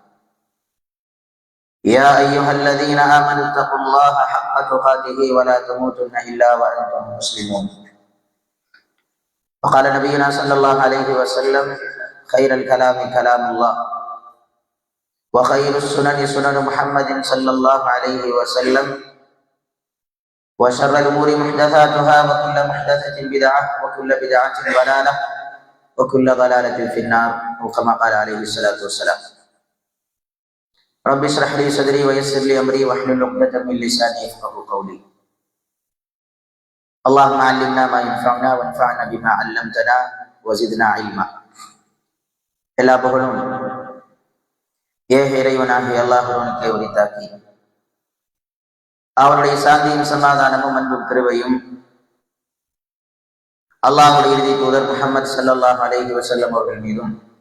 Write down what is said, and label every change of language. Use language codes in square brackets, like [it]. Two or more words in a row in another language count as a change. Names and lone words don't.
[ar] يا أيها الذين آمنوا اتقوا الله حق تقاته ولا تموتن إلا وأنتم مسلمون وقال نبينا صلى الله عليه وسلم خير الكلام كلام الله وخير السنن سنن محمد صلى الله عليه وسلم وشر الأمور محدثاتها وكل محدثة بدعة وكل بدعة ضلالة وكل ضلالة في النار وكما قال عليه الصلاة والسلام رب اشرح لي صدري ويسر لي أمري واحلل عقدة من لساني يفقهوا قولي اللهم علمنا ما ينفعنا وانفعنا بما علمتنا وزدنا علما [ta] எல்லா புகழும் ஏக இறைவனாகிய அல்லாஹ்வுக்கே உரித்தாக்கி அவனுடைய சாந்தியும் சமாதானமும் அன்பும் கிருபையும் அல்லாஹ்வுடைய இறுதி தூதர் முஹம்மது [ar] صلى الله عليه وسلم [ta] அவர்கள் மீதும்